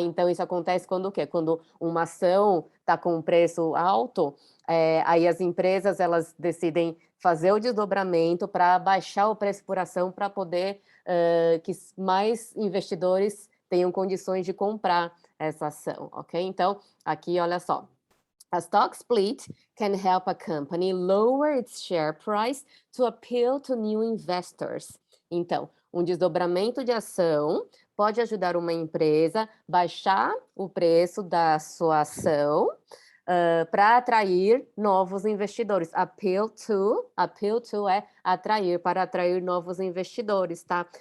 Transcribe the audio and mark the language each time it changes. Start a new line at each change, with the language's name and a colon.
Portuguese: Então, isso acontece quando o quê? Quando uma ação está com um preço alto, aí as empresas, elas decidem fazer o desdobramento para baixar o preço por ação para poder que mais investidores tenham condições de comprar essa ação, ok? Então, aqui, olha só.
English: A stock split can help a company lower its share price to appeal to new investors.
Portuguese: Então, um desdobramento de ação pode ajudar uma empresa a baixar o preço da sua ação para atrair novos investidores. Appeal to é atrair, para atrair novos investidores, tá?